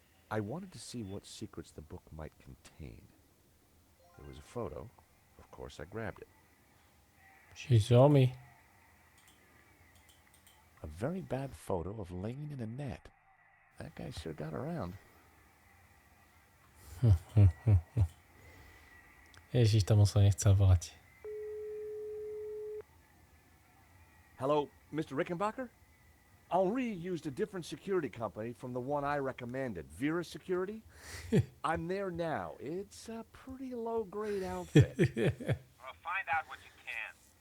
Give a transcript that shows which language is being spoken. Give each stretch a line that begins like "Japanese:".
English: I wanted to see what secrets the book might contain. There was a photo. Of course, I grabbed it. She saw me. A very bad photo of Lane and Annette. That guy sure got around.
Slovak: Ježiš, tomu som nechcel volať.
English: Hello, Mr. Rickenbacker? Henri used a different security company from the one I recommended, Vera Security. I'm there now. It's a pretty low-grade outfit. Well, find out what you can.